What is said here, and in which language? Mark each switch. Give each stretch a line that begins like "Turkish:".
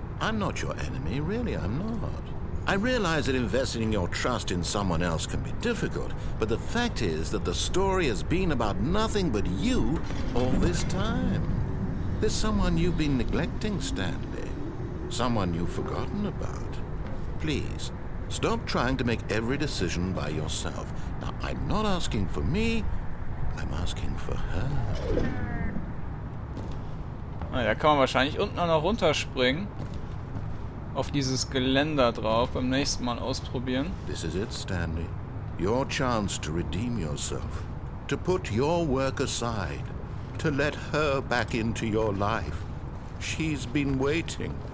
English: I'm not your enemy, really, I'm not. I realize that investing your trust in someone else can be difficult, but the fact is that the story has been about nothing but you all this time. There's someone you've been neglecting, Stanley. Someone you've forgotten about. Please, stop trying to make every decision by yourself. Now, I'm not asking for me, I'm asking for her.
German: Da kann man wahrscheinlich unten auch noch runterspringen. Auf dieses Geländer drauf. Beim nächsten Mal ausprobieren.
English: This is it, Stanley. Your chance to redeem yourself. To put your work aside. To let her back into your life. She's been waiting.